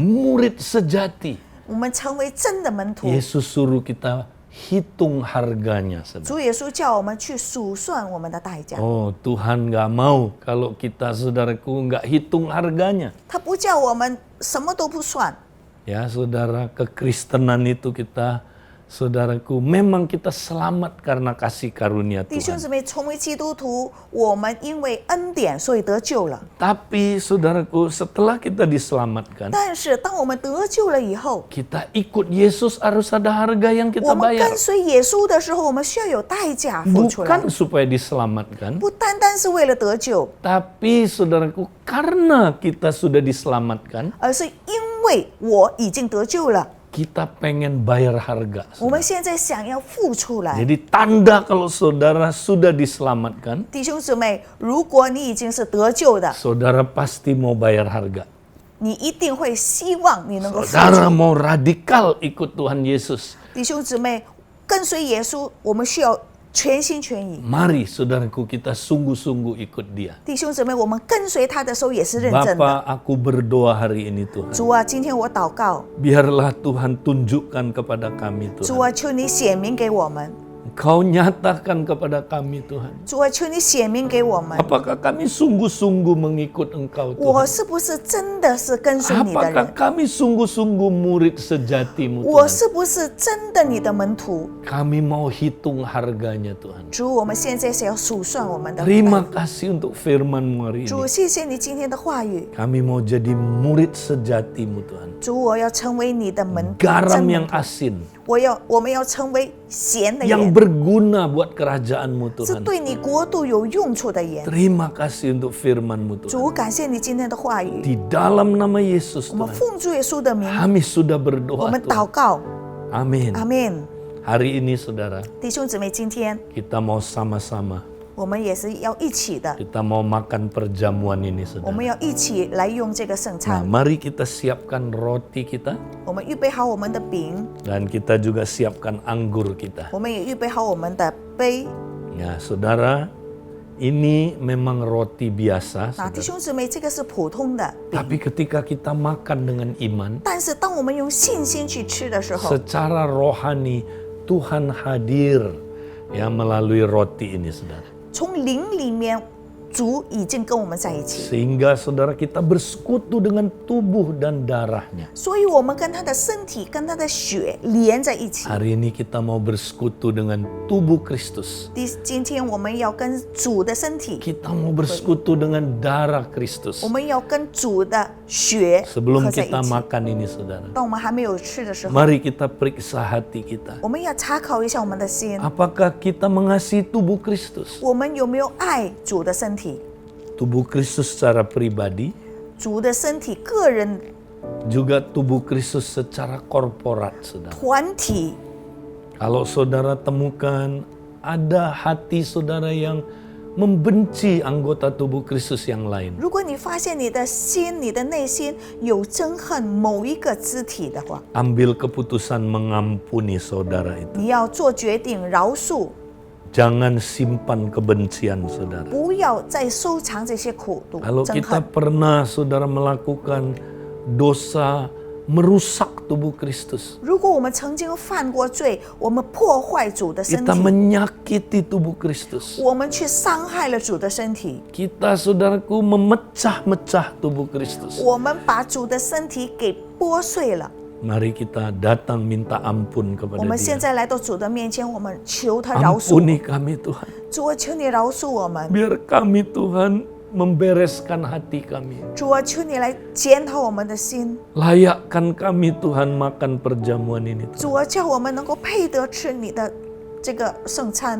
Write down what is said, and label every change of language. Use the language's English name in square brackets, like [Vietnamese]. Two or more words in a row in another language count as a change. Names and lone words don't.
[Indonesian] Murid sejati. [Chinese] 我们成为真的门徒。 [Indonesian] Yesus suruh kita hitung harganya, saudara. [Chinese] 主耶稣叫我们去数算我们的代价， [Indonesian] Oh, Tuhan gak mau kalau kita, saudaraku, gak hitung harganya. [Chinese] 他不叫我们什么都不算。 [Indonesian] Ya, saudara, kekristenan itu kita, saudaraku, memang kita selamat karena kasih karunia [Chinese] 弟兄 [Indonesian] Tuhan. [Chinese] 姊妹，成为基督徒，我们因为恩典，所以得救了。 [Indonesian] Tapi, saudaraku, setelah kita diselamatkan, [Chinese] 但是，当我们得救了以后， [Indonesian] kita ikut Yesus harus ada harga yang [Chinese] 我 [Indonesian] kita [Chinese] 们 [Indonesian] bayar. [Chinese] 跟随耶稣的时候，我们需要有代价付出来， [Indonesian] Bukan supaya diselamatkan, [Chinese] 不单单是为了得救， [Indonesian] tapi, saudaraku, karena kita sudah diselamatkan, [Chinese] 而是因为我已经得救了。 [Indonesian] kita pengen bayar harga. [Chinese] 我们现在想要付出来， [Indonesian] Jadi tanda kalau saudara sudah diselamatkan, [Chinese] 弟兄姊妹，如果你已经是得救的， [Indonesian] saudara pasti mau bayar harga. [Chinese] 你一定会希望你能够付 [Indonesian] Saudara [Chinese] 出。 [Indonesian] mau radikal ikut Tuhan Yesus. [Chinese] 弟兄姊妹，跟随耶稣，我们需要全心全意。 [Indonesian] Mari saudaraku, kita sungguh-sungguh ikut dia. [Chinese] 弟兄姊妹，我们跟随他的时候也是认真的。 [Indonesian] Bapa, aku berdoa hari ini Tuhan. [Chinese] 主啊，今天我祷告， [Indonesian] Biarlah Tuhan tunjukkan kepada kami [Chinese] 主 [Indonesian] Tuhan. [Chinese] 啊，求你显明给我们， [Indonesian] Engkau nyatakan kepada kami Tuhan. [Chinese] 主啊，求你显明给我们， [Indonesian] Apakah kami sungguh-sungguh mengikut Engkau [Chinese] 我 [Indonesian] Tuhan? [Chinese] 是不是真的是跟随你的 [Indonesian] Apakah [Chinese] 人？ [Indonesian] kami sungguh-sungguh murid sejatimu [Chinese] 我 [Indonesian] Tuhan? [Chinese] 是不是真的你的门徒？ [Indonesian] Kami mau hitung harganya Tuhan. [Chinese] 主，我们现在是要数算我们的。 [Indonesian] Terima kasih untuk firman-Mu hari [Chinese] 主， [Indonesian] ini. [Chinese] 谢谢你今天的话语。 [Indonesian] Kami mau jadi murid sejatimu Tuhan. [Chinese] 主，我要成为你的门徒， [Indonesian] Garam [Chinese] 真 [Indonesian] yang [Chinese] 门徒 [Indonesian] asin. [Chinese] 我们要成为咸的 [Indonesian] Yang [Chinese] 盐， [Indonesian] berguna buat kerajaan-Mu [Chinese] 是 [Indonesian] Tuhan. [Chinese] 对你国度有用处的盐。 [Indonesian] Terima kasih untuk firman-Mu Tuhan. [Chinese] 主，感谢你今天的话语。 [Indonesian] Di dalam nama Yesus [Chinese] 我们 [Indonesian] Tuhan. [Chinese] 奉主耶稣的名， [Indonesian] Kami sudah [Chinese] 我 [Indonesian] berdoa [Chinese] 们祷 [Indonesian] Tuhan. [Chinese] 告， [Indonesian] Amin. [Chinese] 阿门。 [Indonesian] Hari ini saudara, [Chinese] 弟兄姊妹，今天 [Indonesian] kita mau sama-sama. [Chinese] 我们也是要一起的， [Indonesian] Kita mau makan perjamuan ini [Chinese] 我们 [Indonesian] saudara. [Chinese] 要一起来用这个圣 [Indonesian] Nah, [Chinese] 餐。 [Indonesian] mari kita siapkan roti kita [Chinese] 我们预备好我们的饼， [Indonesian] dan kita juga siapkan anggur kita. [Chinese] 我们也预备好我们的杯。 [Indonesian] Ya, saudara, ini memang roti biasa, [Chinese] 那弟 [Indonesian] saudara. [Chinese] 兄姊妹，这个是普通的饼， [Indonesian] Tapi ketika kita makan dengan iman, [Chinese] 但是当我们用信心去吃的时候， [Indonesian] secara rohani Tuhan hadir ya melalui roti ini, saudara. [Chinese] 从灵里面，主已经跟我们在一起， [Indonesian] Sehingga saudara kita bersekutu dengan tubuh dan darahnya. [Chinese] 所以我们跟他的身体、跟他的血连在一起。 [Indonesian] Hari ini kita mau bersekutu dengan tubuh Kristus. [Chinese] 今天我们要跟主的身体， [Indonesian] Kita mau bersekutu dengan darah Kristus. [Chinese] 我们要跟主的血 [Indonesian] Sebelum [Chinese] 合在一 [Indonesian] kita [Chinese] 起。 [Indonesian] makan ini, saudara, [Chinese] 当我们还没有吃的时候， [Indonesian] mari kita periksa hati kita. [Chinese] 我们要查考一下我们的心， [Indonesian] Apakah kita mengasihi tubuh Kristus? [Chinese] 我们有没有爱主的身体？ [Indonesian] Tubuh Kristus secara pribadi, [Chinese] 主的身体，个人 [Indonesian] juga tubuh Kristus secara korporat, saudara. [Chinese] 团体。 [Indonesian] Kalau saudara temukan ada hati saudara yang membenci anggota tubuh Kristus yang lain, [Chinese] 如果你发现你的心、你的内心有憎恨某一个肢体的话， [Indonesian] ambil keputusan mengampuni saudara itu. [Chinese] 你要做决定，饶恕， [Indonesian] Jangan simpan kebencian saudara. [Chinese] 不要再收藏这些苦毒、 [Indonesian] Kalau [Chinese] 憎 [Indonesian] kita [Chinese] 恨。 [Indonesian] pernah saudara melakukan dosa merusak tubuh Kristus, [Chinese] 如果我们曾经犯过罪，我们破坏主的身 [Indonesian] kita [Chinese] 体， [Indonesian] menyakiti tubuh Kristus, [Chinese] 我们去伤害了主的身体， [Indonesian] kita saudaraku memecah-mecah tubuh Kristus. [Chinese] 我们把主的身体给剥碎了。 [Indonesian] Mari kita datang minta ampun [Chinese] 我 [Indonesian] kepada [Chinese] 们现 [Indonesian] Dia. [Chinese] 在来到主的面前，我们求他饶恕我 [Indonesian] Ampuni kami Tuhan. [Chinese] 主啊，求你饶恕我们。 [Indonesian] Biar kami Tuhan membereskan hati kami. [Chinese] 主啊，求你来检讨我们的心。 [Indonesian] Layakkan kami Tuhan makan perjamuan ini. Tuhan. [Chinese] 主啊，叫我们能够配得吃你的这个圣餐。